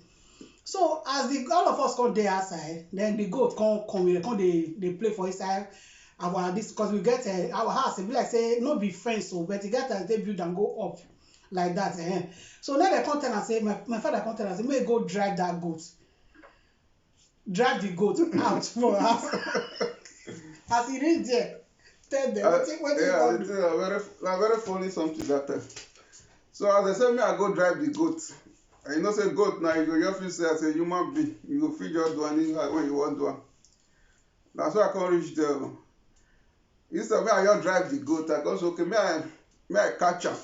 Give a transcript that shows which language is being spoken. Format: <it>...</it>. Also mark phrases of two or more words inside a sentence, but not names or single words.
<pcm>So as all of us come dey outside, then the goat come dey play for inside our this, because we get our house. E be like say no be fence o, but e get as they build and go up like that. So now they come tell am say my father come tell am say make go drive that goat. Drive the goat out for house. As he reach there, tell them what yeah, it's very funny something that time. So as I say, me I go drive the goat. And you know say goat now, you go just feel say as a human being, you go feel just do anything when you want to. That's why I can't reach there. Instead me I just drive the goat, I go say okay, me I catch am.</pcm>